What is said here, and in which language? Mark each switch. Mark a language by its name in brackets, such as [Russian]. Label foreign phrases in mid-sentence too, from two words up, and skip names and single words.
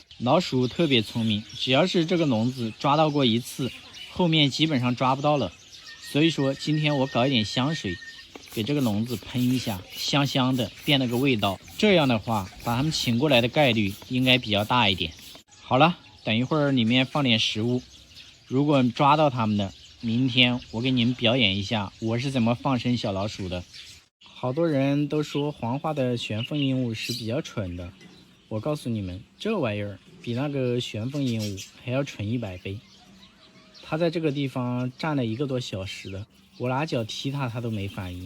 [Chinese] 老鼠特別聰明，只要是這個籠子抓到過一次，後面基本上抓不到了。所以說今天我搞一點香水，給這個籠子噴一下，香香的，變了個味道。這樣的話，把它們請過來的概率應該比較大一點。好了。等一會兒裡面放點食物，如果抓到它們的，明天我給你們表演一下我是怎麼放生小老鼠的。好多人都說黃花的玄鳳鸚鵡是比較蠢的，我告訴你們，這玩意兒比那個玄鳳鸚鵡還要蠢100倍。它在這個地方站了1個多小時了，我拿腳踢它，它都沒反應。